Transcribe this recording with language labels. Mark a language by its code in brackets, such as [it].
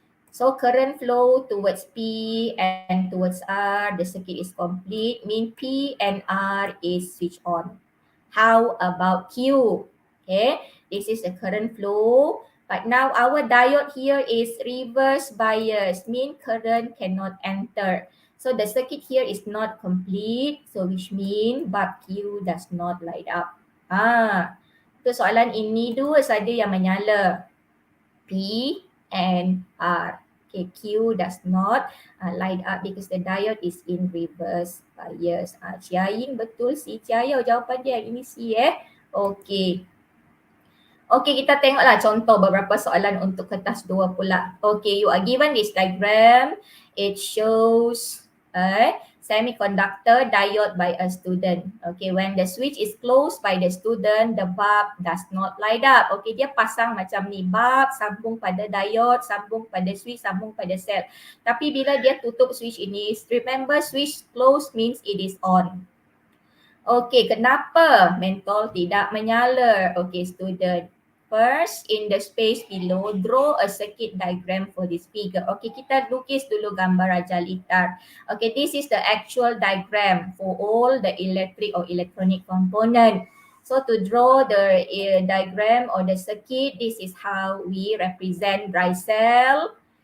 [en] So current flow towards P and towards R, the circuit is complete, mean P and R is switched on. How about Q? Okay, this is the current flow But now our diode here is reverse bias, mean current cannot enter. So the circuit here is not complete, so which mean bulb Q does not light up. [ms] Untuk soalan ini dua saja yang menyala, P and R. [en] Okay, Q does not light up because the diode is in reverse bias. [ms] Ciayin betul si Ciaya jawapan dia. Ini C Okay. Okay, kita tengoklah contoh beberapa soalan untuk kertas 2 pula. [en] Okay, you are given this diagram. It shows a semiconductor diode by a student. Okay, when the switch is closed by the student, the bulb does not light up. [ms] Okay, dia pasang macam ni, bulb sambung pada diode, sambung pada switch, sambung pada sel. Tapi bila dia tutup switch ini, [en] remember switch closed means it is on. [ms] Okay, kenapa mentol tidak menyala? [en] Okay, student. First, in the space below, draw a circuit diagram for this figure. Okay, [ms] kita lukis dulu gambar Raja Litar. [en] Okay, this is the actual diagram for all the electric or electronic component. So to draw the diagram or the circuit, this is how we represent dry cell.